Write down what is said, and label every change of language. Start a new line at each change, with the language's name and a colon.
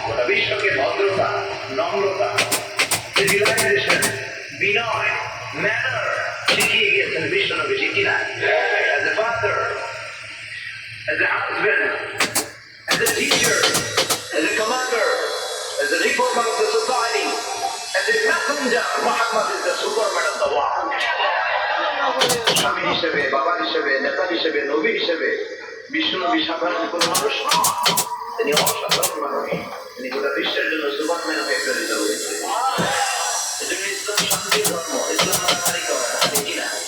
Bangla: বিশ্বকে ভদ্রতা, নম্রতা, সিভিলাইজেশন, বিনয়, ম্যানার শিখিয়ে গিয়েছেন বিশ্বনবী, ঠিক কিনা?
English: As a father, as a husband, as a teacher, as a commander, as a reformer of the society, as a messenger, Muhammad is the superman of the world.
Bangla: স্বামী হিসেবে, বাবা হিসেবে, নেতা হিসেবে, নবী হিসেবে বিশ্বনবী সাধারণ কোন মানুষ নন, তিনি অসাধারণ মানুষ। তিনি গোটা বিশ্বের জন্য সুপারম্যান হয়ে প্রেরিত হয়েছে। এজন্য ইসলাম শান্তির ধর্ম, ইসলাম মারামারি করে না, ঠিক কিনা?